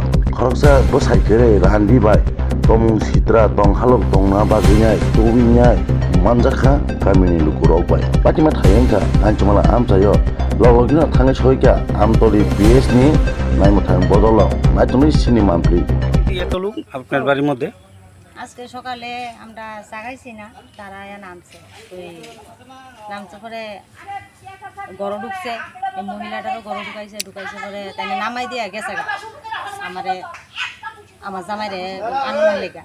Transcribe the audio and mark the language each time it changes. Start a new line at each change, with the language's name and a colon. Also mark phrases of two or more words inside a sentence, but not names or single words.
Kok Borok: Khoroksa bo saikere randi bai. Tong sitra tong halok tong na baginyai. Tuwinyai. Manjakha kamini lukurok bai. Patima thayengka anchumala amsayo. Lologina thange soika amtoli BS ni naimo thang bodolo. Naitumi sini mampli.
Bangla: এতলুক আপনার বাড়ির মধ্যে আজকে সকালে আমরা জাগাইছি না, তারা নামছে। ওই নামছে পরে গরু ঢুকছে, এই মহিলাটারও গরু ঢুকাইছে পরে তাই নামাই দিয়ে গেছে আমারে, আমার জামাইরে আনন্দ লেগা।